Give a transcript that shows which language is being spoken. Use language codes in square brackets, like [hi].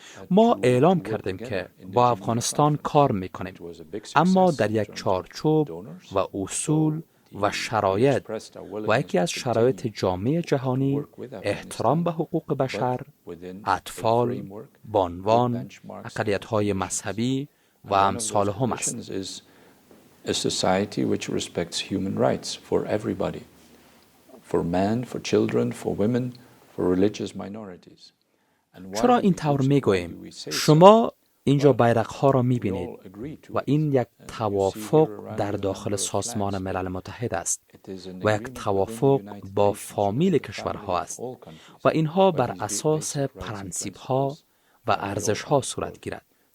[fa] ما اعلام کردیم که با افغانستان کار میکنیم، اما در یک چارچوب و اصول و شرایط و یکی از شرایط جامعه جهانی احترام به حقوق بشر، اطفال، بانوان، اقلیت‌های مذهبی و امثال هم است. [en] A society which respects human rights for everybody, for men, for children, for women, for religious minorities. [fa] چرا این طور میگوییم؟ شما اینجا بیرق‌ها را می‌بینید و این یک توافق در داخل سازمان ملل متحد است و یک توافق با فامیل کشورها است و اینها بر اساس پرنسیپ‌ها و ارزش‌ها صورت گیرد.